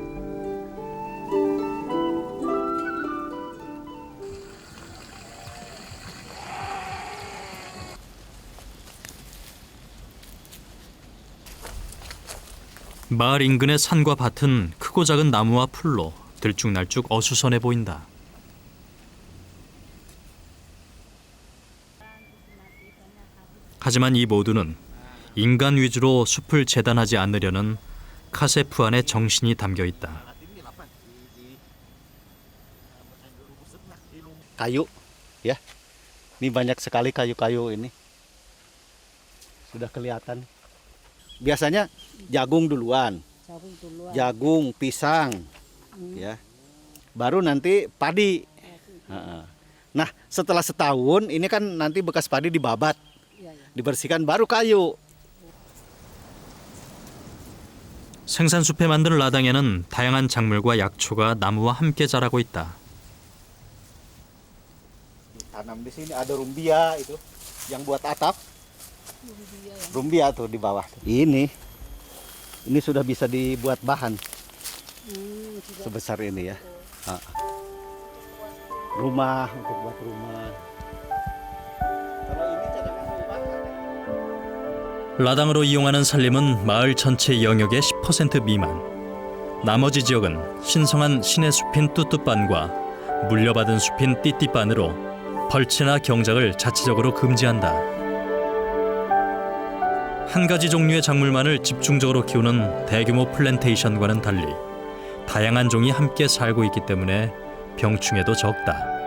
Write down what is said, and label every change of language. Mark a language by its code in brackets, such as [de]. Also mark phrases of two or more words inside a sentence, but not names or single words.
[ko] 마을 인근의 산과 밭은 크고 작은 나무와 풀로 들쭉날쭉 어수선해 보인다. 하지만 이 모두는 인간 위주로 숲을 재단하지 않으려는 카세프안의 정신이 담겨 있다. [id] Kayu, ya. Ini banyak sekali kayu-kayu ini. Sudah kelihatan. Biasanya jagung duluan. Jagung, pisang. Ya. Baru nanti padi. Nah, setelah setahun ini kan nanti bekas padi dibabat. Dibersihkan baru kayu. [ko] 생산숲에 만든 라당에는 다양한 작물과 약초가 나무와 함께 자라고 있다. [id] Tanam di sini ada rumbia itu yang buat atap. Rumbia tuh di bawah. Ini sudah bisa dibuat bahan. Sebesar ini ya. Rumah, untuk buat rumah. Kalau ini cadangan rumah. [ko] 라당으로 이용하는 산림은 마을 전체 영역의 10% 미만. 나머지 지역은 신성한 신의 숲인 뚜뚜반과 물려받은 숲인 띠띠반으로 벌채나 경작을 자체적으로 금지한다. 한 가지 종류의 작물만을 집중적으로 키우는 대규모 플랜테이션과는 달리 다양한 종이 함께 살고 있기 때문에 병충해도 적다.